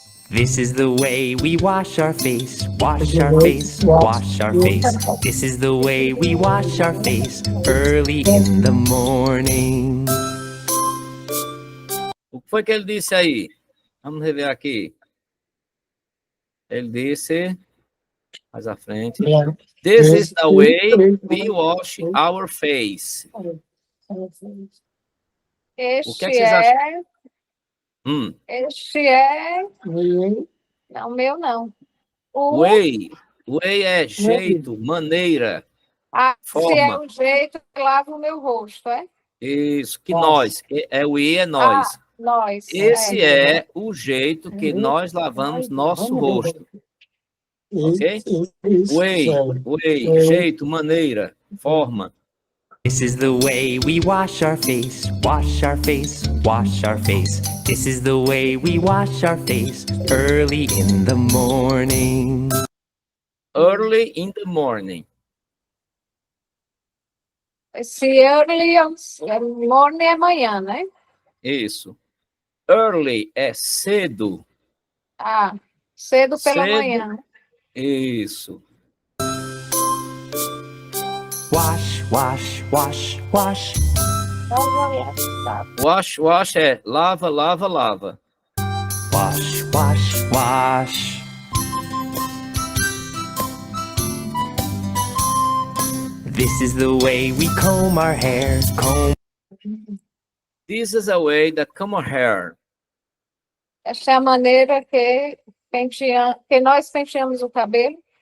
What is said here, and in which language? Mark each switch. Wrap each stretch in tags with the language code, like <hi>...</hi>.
<en>This is the way we wash our face, wash our face, wash our face. This is the way we wash our face early in the morning.</en> <pt>O que foi que ele disse aí? Vamos rever aqui. Ele disse, mais à frente,</pt> <en>this is the way we wash our face.</en> <pt>O que é que Este vocês acham? é. Hum, Este é. Não, meu não. O. way. Way é jeito, maneira, Se é forma. o jeito que lavo o meu rosto, é? Isso, que Nossa. nós. É o I é nós. Nós. Esse é o jeito que nós lavamos nosso rosto. Ok? Way, jeito, maneira, forma.</pt> <en>This is the way we wash our face, wash our face, wash our face. This is the way we wash our face early in the morning. Early in the morning.</en> <pt>Esse</pt> <en>early morning</en> <pt>é manhã, né? Isso. Early é cedo. Cedo pela Cedo. manhã. Isso.</pt> <en>Wash, wash, wash, wash.</en> <pt>Wash é lava, lava, lava.</pt> <en>Wash, wash, wash. This is the way we comb our hair, comb. This is a way that comb our hair.</en> <pt>Essa é a maneira que nós penteamos o cabelo.</pt>